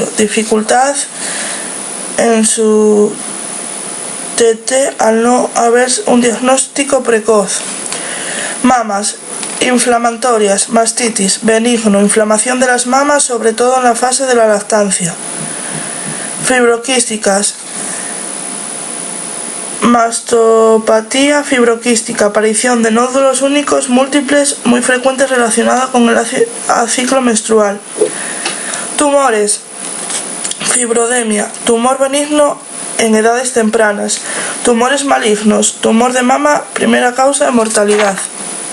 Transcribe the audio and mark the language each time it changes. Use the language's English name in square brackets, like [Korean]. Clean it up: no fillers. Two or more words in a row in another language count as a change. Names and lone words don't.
[Spanish] Dificultad en su TT al no haber un diagnóstico precoz. Mamas, inflamatorias, mastitis, benigno, inflamación de las mamas, sobre todo en la fase de la lactancia. Fibroquísticas, mastopatía fibroquística, aparición de nódulos únicos múltiples muy frecuentes relacionada con el ciclo menstrual. Tumores, fibrodemia, tumor benigno en edades tempranas, tumores malignos, tumor de mama, primera causa de mortalidad.